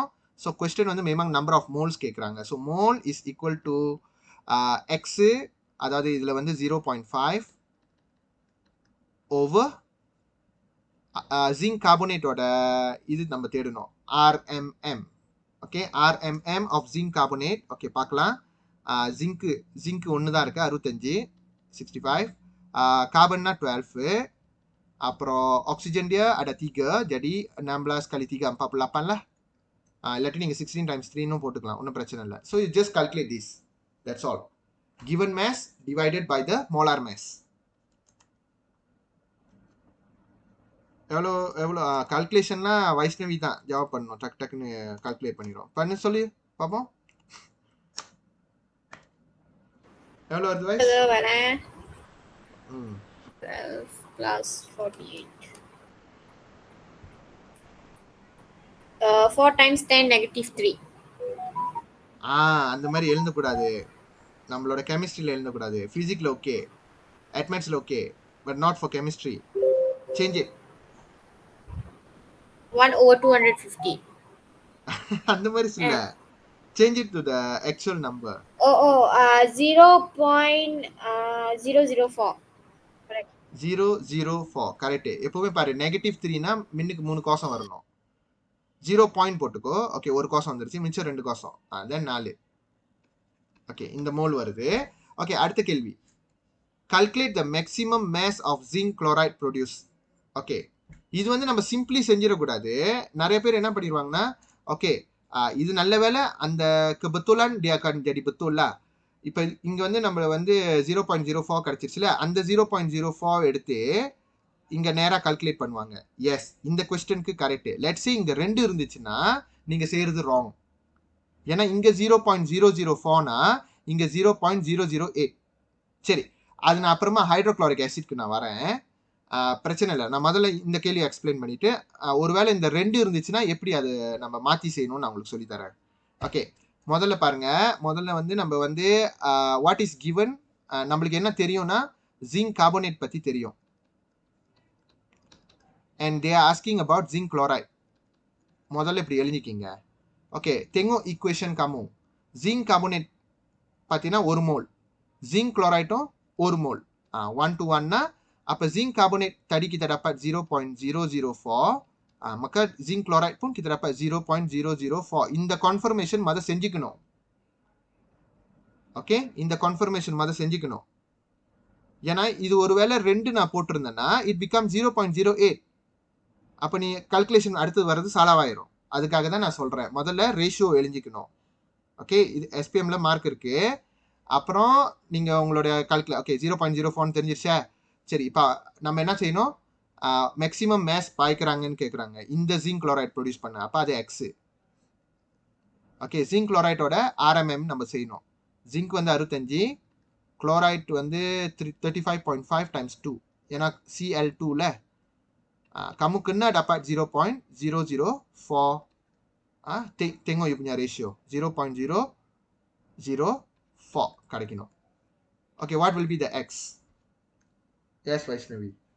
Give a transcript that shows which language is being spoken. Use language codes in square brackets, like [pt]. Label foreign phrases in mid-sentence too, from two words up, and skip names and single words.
[ta] ஸோ கொஸ்டின் வந்து மினிமம் நம்பர் ஆஃப் மோல்ஸ் கேட்குறாங்க. [en] so mole is equal to x, [ta] அதாவது இதில் வந்து 0.5 ஓவர் ஜிங்க் கார்பனேட்டோட இது நம்ம தேடணும், RMM. ஓகே, RMM ஆஃப் ஜிங்க் கார்பனேட். ஓகே, பார்க்கலாம். ஜிங்க்கு ஒன்று தான் இருக்குது, 65, 65. [ms] Carbon 12. அப்புறம் ஆக்சிஜன் dia ada 3, jadi 16 kali 3 48 lah. [ta] இல்லாட்டி நீங்கள் [en] 16 times 3 [ta] போட்டுக்கலாம், ஒன்றும் பிரச்சனை இல்லை. [en] ஸோ you just calculate this, that's all. Given mass divided by the molar mass. [ta] எவ்வளோ எவ்வளோ கால்குலேஷன்லாம் வைஷ்ணவி தான் ஜவாப் பண்ணணும். டக்கு டக்குன்னு கால்குலேட் பண்ணிடுவோம். பண்ணு சொல்லி பார்ப்போம். எவ்வளோ வருது வைஸ்? வரேன். ம் [en] 12 plus 48. 4 times 10 negative 3. [ta] அந்த மாதிரி எழுதக்கூடாது. நம்மளோட கெமிஸ்ட்ரியில் எழுதக்கூடாது. ஃபிசிக்ஸில் ஓகே, அட்மெட்ஸில் ஓகே, [en] But not for chemistry. Change it. 1 over 250. [ta] அந்த மாதிரி சொல்ல. [en] Change it to the actual number. 0.004. Correct. [ta] 004 கரெக்ட். எப்பவுமே பாரு -3னா மின்னுக்கு 3 கோசம் வரணும். 0 பாயிண்ட் போட்டுக்கோ. ஓகே, ஒரு கோசம் வந்துருச்சு, மிச்சம் 2 கோசம், தென் 4. ஓகே, இந்த மோல் வருது. ஓகே, அடுத்த கேள்வி. [en] Calculate the maximum mass of zinc chloride produced. [ta] ஓகே, இது வந்து நம்ம சிம்பிளி செஞ்சிடக்கூடாது. நிறைய பேர் என்ன பண்ணிடுவாங்கன்னா, ஓகே இது நல்ல வேலை அந்த [ms] kebetulan dia akan jadi betul lah. [ta] இப்போ இங்கே வந்து நம்ம வந்து 0.04 கிடச்சிருச்சுல, அந்த 0.04 எடுத்து இங்கே நேராக கால்குலேட் பண்ணுவாங்க. எஸ், இந்த கொஸ்டினுக்கு கரெக்டு. லெட்ஸே இங்கே 2 இருந்துச்சுன்னா நீங்கள் செய்கிறது ராங். ஏன்னா இங்கே 0.004னா இங்கே 0.008. சரி, அது நான் அப்புறமா ஹைட்ரோக்ளோரிக் ஆசிட்க்கு நான் வரேன், பிரச்சனை இல்லை. நான் முதல்ல இந்த கேள்வி எக்ஸ்பிளைன் பண்ணிவிட்டு, ஒருவேளை இந்த 2 இருந்துச்சுன்னா எப்படி அது நம்ம மாற்றி செய்யணும்னு நான் உங்களுக்கு சொல்லித்தரேன். ஓகே, முதல்ல பாருங்க. முதல்ல வந்து நம்ம வந்து [en] what is given, [ta] நம்மளுக்கு என்ன தெரியும்னா ஜிங்க் கார்பனேட் பற்றி தெரியும். [en] And they are asking about zinc chloride. [ta] முதல்ல இப்படி எழுதிக்கிங்க. ஓகே, [ms] tengok equation kamu. [ta] ஜிங்க் கார்பனேட் பார்த்தீங்கன்னா 1 மோல், ஜிங்க் குளோரைட்டும் 1 மோல். [ms] 1 to 1னா அப்போ zinc carbonate tadi kita dapat 0.004, maka zinc chloride pun kita dapat 0.004. [ta] இந்த confirmation மத செஞ்சுக்கணும். ஓகே, இந்த confirmation மத செஞ்சுக்கணும். ஏன்னா இது ஒருவேளை 2 நான் போட்டிருந்தேன்னா [en] it becomes 0.08. [ta] அப்போ நீ calculation அடுத்து வர்றது சாலாவாயிரும். அதுக்காக தான் நான் சொல்கிறேன், முதல்ல ரேஷியோ எழுதிக்கணும். ஓகே, இது SPMல மார்க் இருக்கு. அப்புறம் நீங்கள் உங்களோட ஓகே 0.04 தெரிஞ்சிருச்சா? சரி, இப்போ நம்ம என்ன செய்யணும், மேக்ஸிமம் மேஸ் பாய்க்கிறாங்கன்னு கேட்குறாங்க இந்த ஜிங்க் குளோரைட் ப்ரொடியூஸ் பண்ண, அப்போ அது எக்ஸு. ஓகே, ஜிங்க் குளோரைட்டோட RMM நம்ம செய்யணும். ஜிங்க் வந்து 65, குளோரைட் வந்து 35.5 times 2, ஏன்னா Cl2ல [ms] kamu dapat 0.004. Tengok you punya ratio 0.004 கிடைக்கணும். [en] ஓகே, what will be the x? Yes, Vaisnavi.